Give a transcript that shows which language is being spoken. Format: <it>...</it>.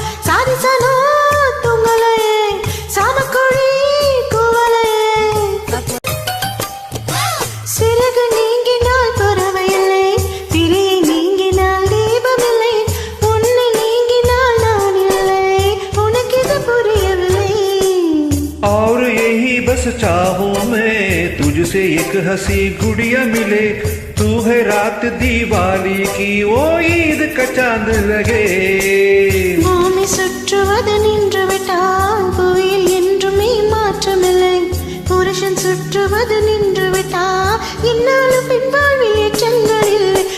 <ta>சாதிசனா துங்கலையே, சாமக்கொடி குவலையே। சிறகு நீங்கினால் பறவையில்லை, திரையை நீங்கினால் தீபமில்லை, உன்னை நீங்கினால் நான் இல்லை, உனக்கு இது புரியவில்லை।</ta> <hi>और यही बस चाहूं मैं तुझसे एक हंसी गुड़िया मिले, तू है रात दीवाली की वो ईद का चांद लगे।</hi> <ta>பூமி சுற்றுவது நின்று விட்டால் புவியில் என்றுமே மாற்றமில்லை, புருஷன் சுற்றுவது நின்று விட்டால் இன்னாலும் பின்வாழ்வில் ஏற்றங்கள் இல்லை।</ta>